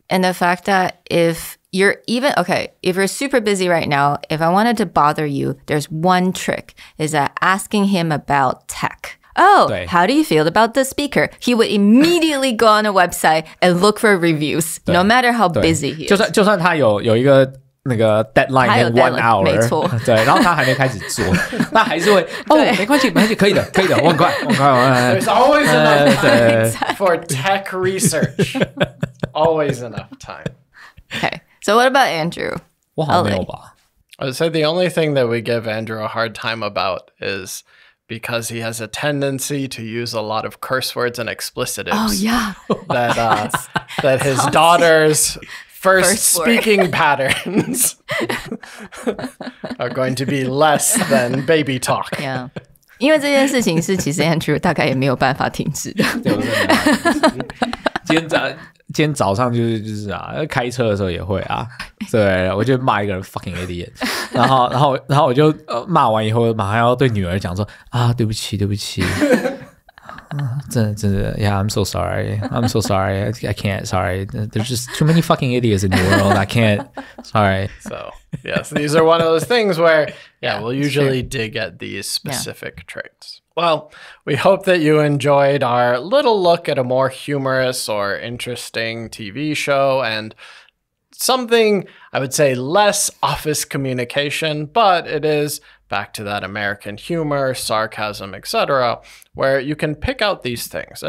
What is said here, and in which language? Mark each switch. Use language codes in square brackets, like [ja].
[en] And the fact that if you're super busy right now, if I wanted to bother you, there's one trick, is that asking him about tech. Oh, how do you feel about the speaker? He would immediately go on a website and look for reviews, no matter how busy he is. [zh] 就算他有一个那个 [en] deadline in 1 hour， [zh] 没错，对，然后他还没开始做，那还是会没关系，可以的，我很快。 [en] There's always enough time for tech research. Always enough time. Okay, so what about Andrew? [zh] 我好像没有吧。 [en] I would say the only thing that we give Andrew a hard time about is because he has a tendency to use a lot of curse words and explicitives. Oh, yeah. That his daughter's first speaking patterns are going to be less than baby talk. Yeah. [zh] 因为这件事情是其实 Andrew 大概也没有办法停止的。今天早上就是开车的时候也会啊，对，我就骂一个人 [en] fucking idiot， [zh] 然后我就骂完以后，马上要对女儿讲说啊，对不起。真的 [en] Yeah, I'm so sorry. I can't. Sorry. There's just too many fucking idiots in the world. I can't. Sorry. So, yes, these are one of those things where, we'll usually dig at these specific traits. Well, we hope that you enjoyed our little look at a more humorous or interesting TV show and something, I would say, less office communication, but it is back to that American humor, sarcasm, etc., where you can pick out these things.